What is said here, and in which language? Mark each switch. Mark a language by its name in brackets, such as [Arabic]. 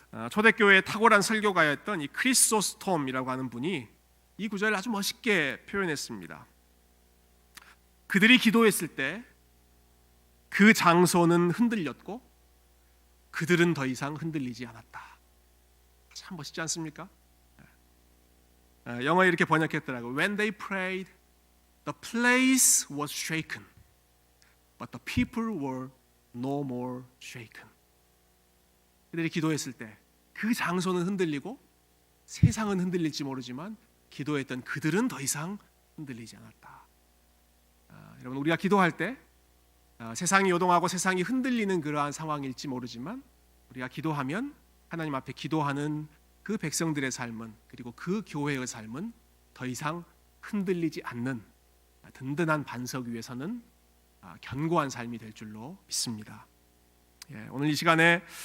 [Korean] 초대교회의 탁월한 설교가였던 이 크리소스톰이라고 하는 분이 이 구절을 아주 멋있게 표현했습니다. 그들이 기도했을 때 그 장소는 흔들렸고 그들은 더 이상 흔들리지 않았다. 참 멋있지 않습니까? 영어에 이렇게 번역했더라고요. [English] When they prayed, the place was shaken, but the people were no more shaken. [Korean] 그들이 기도했을 때 그 장소는 흔들리고 세상은 흔들릴지 모르지만 기도했던 그들은 더 이상 흔들리지 않았다. 여러분, 우리가 기도할 때 세상이 요동하고 세상이 흔들리는 그러한 상황일지 모르지만 우리가 기도하면 하나님 앞에 기도하는 그 백성들의 삶은, 그리고 그 교회의 삶은 더 이상 흔들리지 않는 든든한 반석 위에서는 견고한 삶이 될 줄로 믿습니다. 오늘 이 시간에